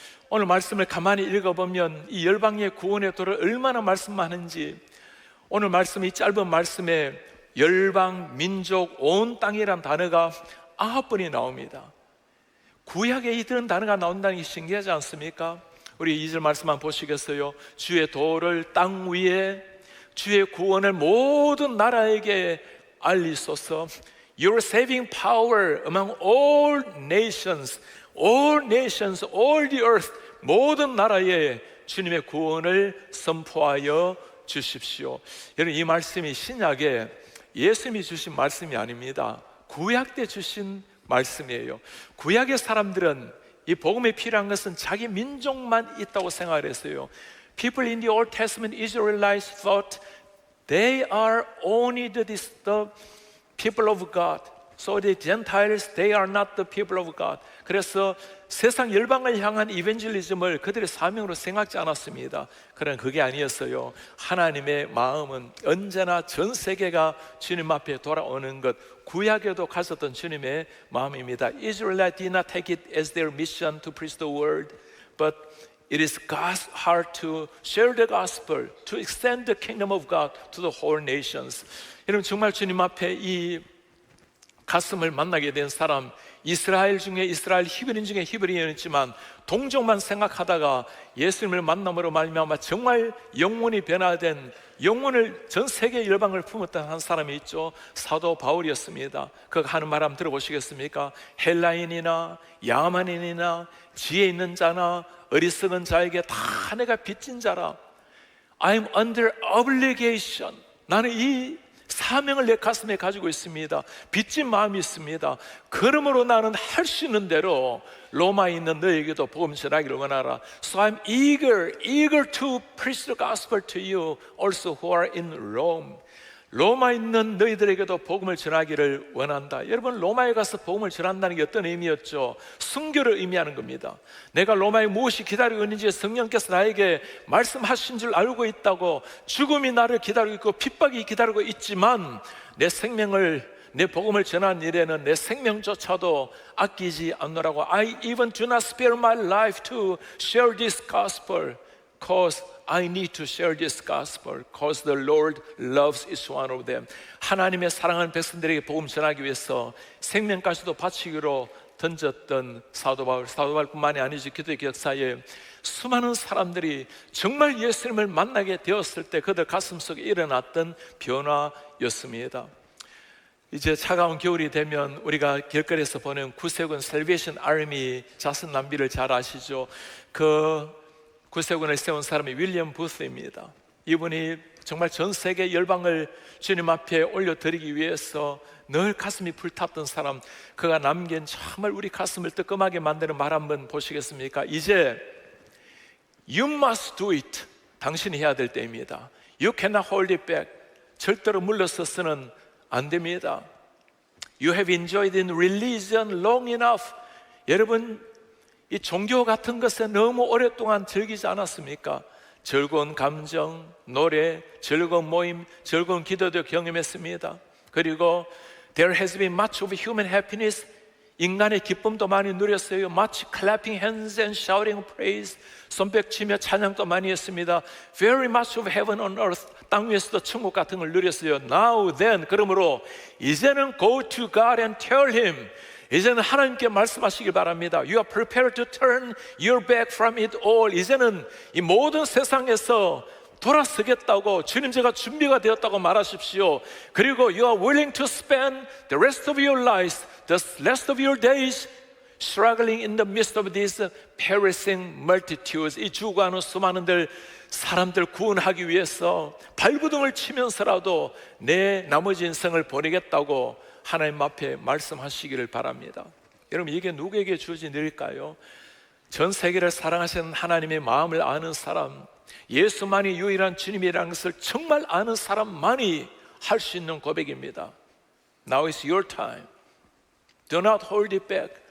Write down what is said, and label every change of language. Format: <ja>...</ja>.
<ko>오늘 말씀을 가만히 읽어보면 이 열방의 구원의 도를 얼마나 말씀하는지, 오늘 말씀, 이 짧은 말씀에 열방, 민족, 온 땅이란 단어가 9번이 나옵니다. 구약에 이런 단어가 나온다는 게 신기하지 않습니까? 우리 2절 말씀만 보시겠어요? 주의 도를 땅 위에, 주의 구원을 모든 나라에게 알리소서.</ko> <en>Your saving power among all nations, all nations, all the earth,</en> <ko>모든 나라에 주님의 구원을 선포하여 주십시오. 여러분, 이 말씀이 신약에 예수님이 주신 말씀이 아닙니다. 구약 때 주신 말씀이에요. 구약의 사람들은 이 복음에 필요한 것은 자기 민족만 있다고 생각을 했어요.</ko> <en>People in the Old Testament Israelites thought they are only the people of God. So the Gentiles, they are not the people of God.</en> <ko>그래서 세상 열방을 향한 이벤젤리즘을 그들의 사명으로 생각지 않았습니다. 그러나 그게 아니었어요. 하나님의 마음은 언제나 전 세계가 주님 앞에 돌아오는 것, 구약에도 가졌던 주님의 마음입니다.</ko> <en>Israelites did not take it as their mission to preach the word, but it is God's heart to share the gospel, to extend the kingdom of God to the whole nations.</en> <ko>여러분, 정말 주님 앞에 이 가슴을 만나게 된 사람, 이스라엘 중에 이스라엘, 히브리인 중에 히브리인이었지만 동족만 생각하다가 예수님을 만남으로 말미암아 정말 영혼이 변화된, 영혼을 전 세계 열방을 품었던 한 사람이 있죠. 사도 바울이었습니다. 그가 하는 말 한번 들어보시겠습니까? 헬라인이나 야만인이나 지혜 있는 자나 어리석은 자에게 다 내가 빚진 자라.</ko> <en>I'm under obligation.</en> <ko>나는 이 사명을 내 가슴에 가지고 있습니다. 빚진 마음이 있습니다. 그러므로 나는 할 수 있는 대로 로마에 있는 너에게도 복음 전하기를 원하라.</ko> <en>So I'm eager to preach the gospel to you also who are in Rome.</en> <ko>로마에 있는 너희들에게도 복음을 전하기를 원한다. 여러분, 로마에 가서 복음을 전한다는 게 어떤 의미였죠? 순교를 의미하는 겁니다. 내가 로마에 무엇이 기다리고 있는지 성령께서 나에게 말씀하신 줄 알고 있다고, 죽음이 나를 기다리고 있고 핍박이 기다리고 있지만 내 생명을, 내 복음을 전하는 일에는 내 생명조차도 아끼지 않노라고.</ko> <en>I even do not spare my life to share this gospel because I need to share this gospel because the Lord loves each one of them.</en> <ko>하나님의 사랑하는 백성들에게 복음 전하기 위해서 생명까지도 바치기로 던졌던 사도 바울뿐만이 아니지 기도의 역사에 수많은 사람들이 정말 예수님을 만나게 되었을 때 그들 가슴 속에 일어났던 변화였습니다. 이제 차가운 겨울이 되면 우리가 길거리에서 보는 구세군 셀베이션 아미 자선 낭비를 잘 아시죠? 그 구세군을 세운 사람이 윌리엄 부스입니다. 이분이 정말 전 세계 열방을 주님 앞에 올려드리기 위해서 늘 가슴이 불탔던 사람, 그가 남긴 정말 우리 가슴을 뜨끔하게 만드는 말 한번 보시겠습니까? 이제</ko> <en>You must do it.</en> <ko>당신이 해야 될 때입니다.</ko> <en>You cannot hold it back.</en> <ko>절대로 물러서서는 안 됩니다.</ko> <en>You have enjoyed in religion long enough.</en> <ko>여러분, 이 종교 같은 것에 너무 오랫동안 즐기지 않았습니까? 즐거운 감정, 노래, 즐거운 모임, 즐거운 기도도 경험했습니다. 그리고</ko> <en>There has been much of human happiness.</en> <ko>인간의 기쁨도 많이 누렸어요.</ko> <en>Much clapping hands and shouting praise.</en> <ko>손뼉치며 찬양도 많이 했습니다.</ko> <en>Very much of heaven on earth.</en> <ko>땅 위에서도 천국 같은 걸 누렸어요.</ko> <en>Now then,</en> <ko>그러므로 이제는</ko> <en>go to God and tell Him.</en> <ko>이제는 하나님께 말씀하시길 바랍니다.</ko> <en>You are prepared to turn your back from it all.</en> <ko>이제는 이 모든 세상에서 돌아서겠다고, 주님 제가 준비가 되었다고 말하십시오. 그리고</ko> <en>You are willing to spend the rest of your lives, the rest of your days struggling in the midst of these perishing multitudes.</en> <ko>이 죽어가는 수많은 사람들 구원하기 위해서 발버둥을 치면서라도 내 나머지 인생을 보내겠다고 하나님 앞에 말씀하시기를 바랍니다. 여러분, 이게 누구에게 주어진 일일까요? 전 세계를 사랑하시는 하나님의 마음을 아는 사람, 예수만이 유일한 주님이라는 것을 정말 아는 사람만이 할 수 있는 고백입니다.</ko> <en>Now is your time. Do not hold it back.</en>